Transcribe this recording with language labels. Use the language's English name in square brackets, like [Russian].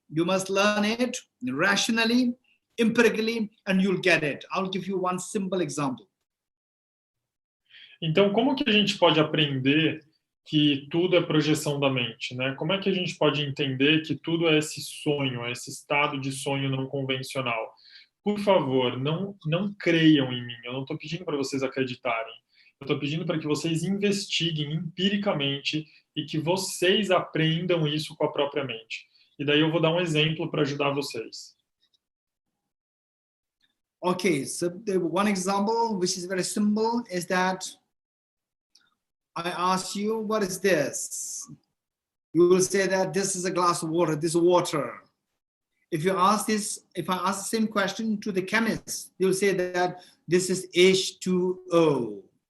[English] You must learn it rationally, empirically, and you'll get it. I'll give you one simple example. [Portuguese] Então, como que a gente pode aprender que tudo é projeção da mente, né? Como é que a gente pode entender que tudo é esse sonho, é esse estado de sonho não convencional? Por favor, não creiam em mim. Eu não estou pedindo para vocês acreditarem. Eu estou pedindo para que vocês investiguem empiricamente e que vocês aprendam isso com a própria mente. E daí eu vou dar um exemplo para ajudar vocês. [English] Okay, so the one example, which is very simple, is that I ask you, what is this? You will say that this is a glass of water, this is water. If I ask the same question to the chemist, they will say that this is H2O.